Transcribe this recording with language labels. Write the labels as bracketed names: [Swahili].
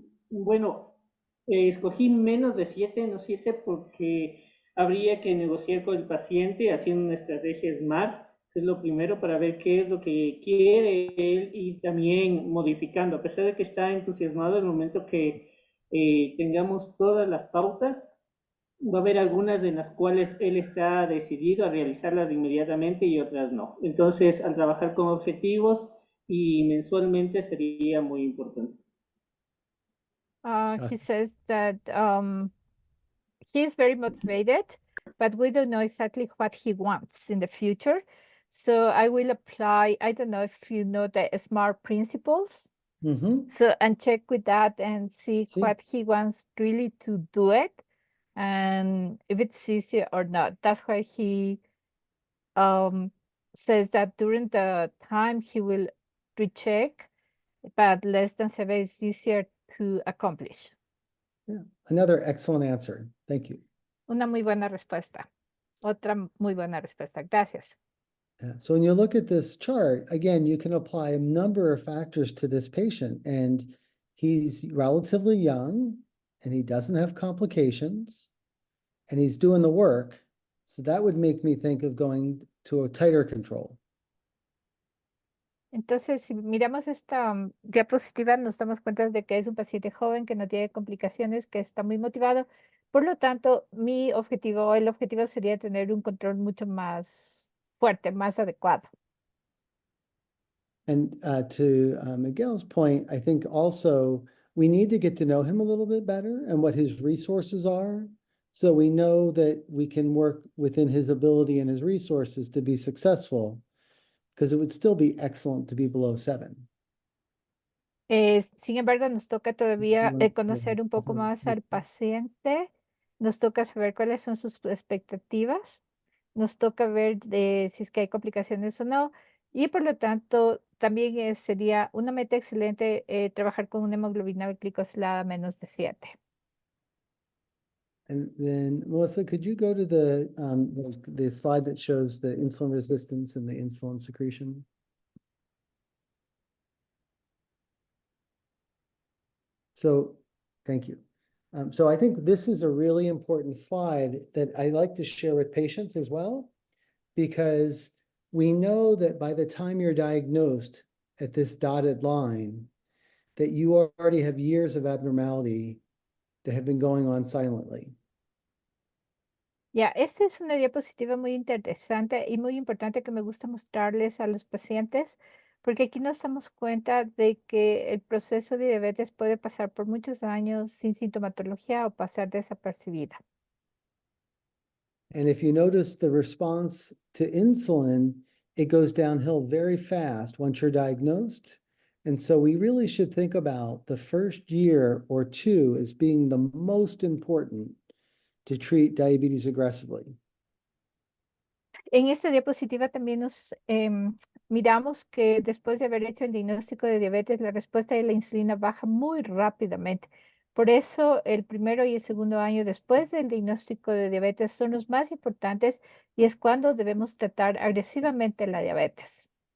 [Spanish] Bueno, escogí menos de 7, no 7, porque habría que negociar con el paciente haciendo una estrategia SMART, que es lo primero para ver qué es lo que quiere él y también modificando, a pesar de que está entusiasmado, en el momento que tengamos todas las pautas, va a haber algunas en las cuales él está decidido a realizarlas inmediatamente y otras no. Entonces, al trabajar con objetivos y mensualmente sería muy importante. [English] He says that he's very motivated, but we don't know exactly what he wants in the future. So I will apply, I don't know if you know the SMART principles. Mm-hmm. So, and check with that and see [Spanish] Sí. [English] what he wants really to do it and if it's easy or not. That's why he says that during the time he will recheck, but less than 7 is easier to accomplish. Yeah. Another excellent answer. Thank you. [Spanish] Una muy buena respuesta. Otra muy buena respuesta. Gracias. [English] Yeah. So when you look at this chart, again, you can apply a number of factors to this patient, and he's relatively young and he doesn't have complications and he's doing the work. So that would make me think of going to a tighter control. [Spanish] Entonces, si miramos esta diapositiva, nos damos cuenta de que es un paciente joven que no tiene complicaciones, que está muy motivado. Por lo tanto, el objetivo sería tener un control mucho más fuerte, más adecuado. [English] And to Miguel's point, I think also we need to get to know him a little bit better and what his resources are. So we know that we can work within his ability and his resources to be successful, because it would still be excellent to be below 7. [Spanish] Sin embargo, nos toca todavía bueno, conocer un poco más al paciente, nos toca saber cuáles son sus expectativas, nos toca ver si es que hay complicaciones o no, y por lo tanto también sería una meta excelente trabajar con una hemoglobina glicosilada menos de 7. [English] And then Melissa, could you go to the slide that shows the insulin resistance and the insulin secretion? So, thank you. So I think this is a really important slide that I like to share with patients as well, because we know that by the time you're diagnosed at this dotted line, that you already have years of abnormality that have been going on silently. [Spanish] Ya, esta es una diapositiva muy interesante y muy importante que me gusta mostrarles a los pacientes, porque aquí nos damos cuenta de que el proceso de diabetes puede pasar por muchos años sin sintomatología o pasar desapercibida. [English] And if you notice the response to insulin, it goes downhill very fast once you're diagnosed. And so we really should think about the first year or two as being the most important to treat diabetes aggressively. [Spanish] En esta diapositiva también nos miramos que después de haber hecho el diagnóstico de diabetes, la respuesta de la insulina baja muy rápidamente. Por eso el primero y el segundo año después del diagnóstico de diabetes son los más importantes y es cuando debemos tratar agresivamente la diabetes.